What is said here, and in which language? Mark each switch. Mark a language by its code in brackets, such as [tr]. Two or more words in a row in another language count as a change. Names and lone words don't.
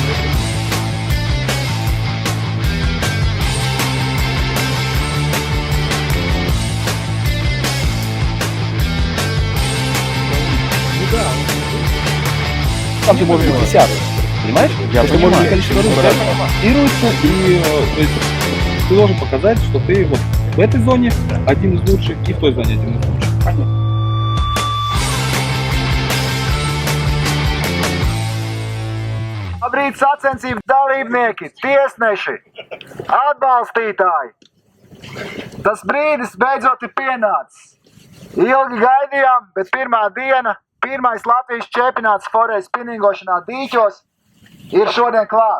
[ru] Там же может быть 10. Понимаешь? Я это понимаю. может быть количество рук разируется, и то есть, ты должен показать, что ты вот в этой зоне один из лучших и в той зоне один из лучших. Понятно. [lv] Labrīt, sacensību dalībnieki, tiesneši, atbalstītāji! Tas brīdis beidzot ir pienācis. Ilgi gaidījām, bet pirmā diena, pirmais Latvijas čempionāts foreja spinningošanā dīķos ir šodien klāt.